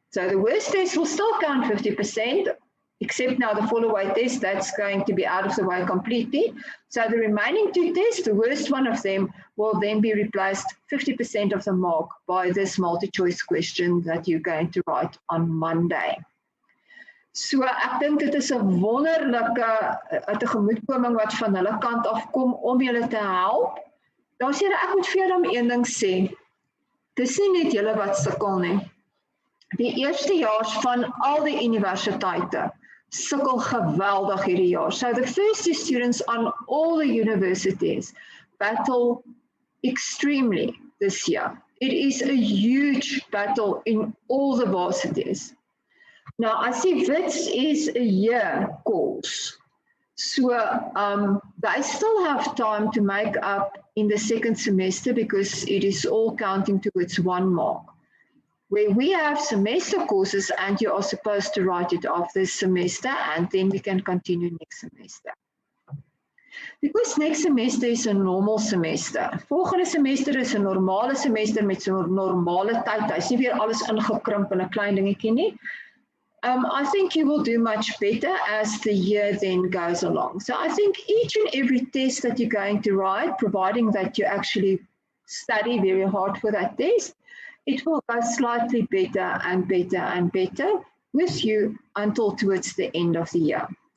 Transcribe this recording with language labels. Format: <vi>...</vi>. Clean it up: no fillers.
<en>So the worst test will still count 50%, except now the fall-away test, that's going to be out of the way completely. So the remaining 2 tests, the worst one of them, will then be replaced 50% of the mark by this multi-choice question that you're going to write on Monday.</en> <af>So ek dink dit is 'n wonderlike tegemoetkoming wat van hulle kant af kom om julle te help. Daar's hier, ek moet vir julle een ding sê. Dis nie net julle wat sukkel nie. Die eerstejaars van al die universiteite sukkel geweldig hierdie jaar.</af> <en>So the first year students on all the universities battle extremely this year. It is a huge battle in all the varsities. Now, I see Wits is a year course. So they still have time to make up in the second semester because it is all counting towards 1 mark. Where we have semester courses and you are supposed to write it off this semester and then we can continue next semester. Because next semester is a normal semester.</en> <af>Volgende semester is 'n normale semester met so 'n normale tyd. Hy's nie weer alles ingekrimp in 'n klein dingetjie nie.</af> <en>I think you will do much better as the year then goes along. So I think each and every test that you're going to write, providing that you actually study very hard for that test, it will go slightly better and better and better with you until towards the end of the year.</en>